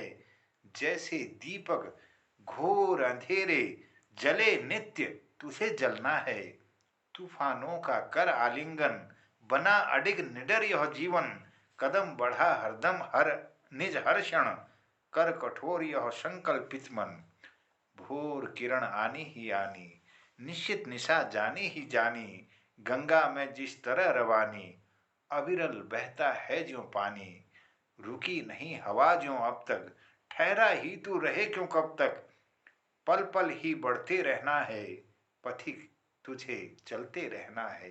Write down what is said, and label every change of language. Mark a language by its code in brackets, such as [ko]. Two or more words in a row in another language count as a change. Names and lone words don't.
[hi] जैसे दीपक घोर अंधेरे जले नित्य तुझे जलना है। तूफानों का कर आलिंगन, बना अडिग निडर यह जीवन। कदम बढ़ा हरदम हर निज हर्षण, कर कठोर यह संकल्पित मन। भोर किरण आनी ही आनी, निश्चित निशा जानी ही जानी। गंगा में जिस तरह रवानी, अविरल बहता है ज्यों पानी। रुकी नहीं हवा ज्यों अब तक, ठहरा ही तू रहे क्यों कब तक। पल पल ही बढ़ते रहना है, पथिक तुझे चलते रहना है।